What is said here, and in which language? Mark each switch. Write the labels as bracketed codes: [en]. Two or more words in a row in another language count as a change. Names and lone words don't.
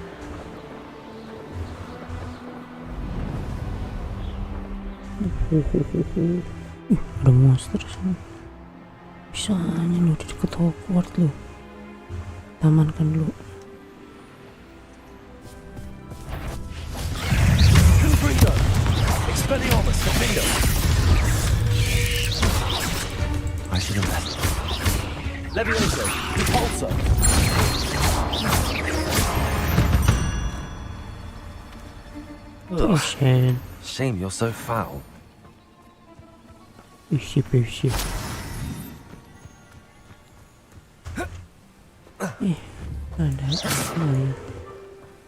[id] ada monster sana. Bisanya lu di dekat Hogwarts lu. Tamankan dulu. Confringo! Expelliarmus! Defendo! [en] I should have left. Levioso! Repulsor! Oh shit. Shame you're so foul. [id] Isi. Ada apa ya?